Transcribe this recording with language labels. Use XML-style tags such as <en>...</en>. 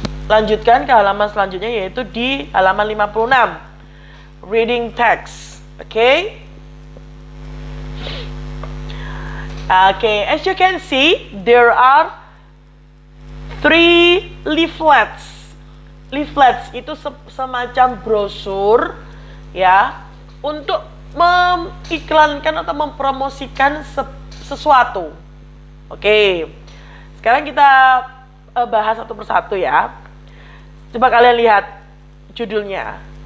<id>Lanjutkan ke halaman selanjutnya yaitu di halaman 56.</id> <en>Reading text. Okay? Okay, as you can see, there are 3 leaflets.</en> <id>Leaflets itu semacam brosur ya untuk mengiklankan atau mempromosikan sesuatu. Oke. Sekarang kita bahas satu persatu ya. Coba kalian lihat judulnya.</id>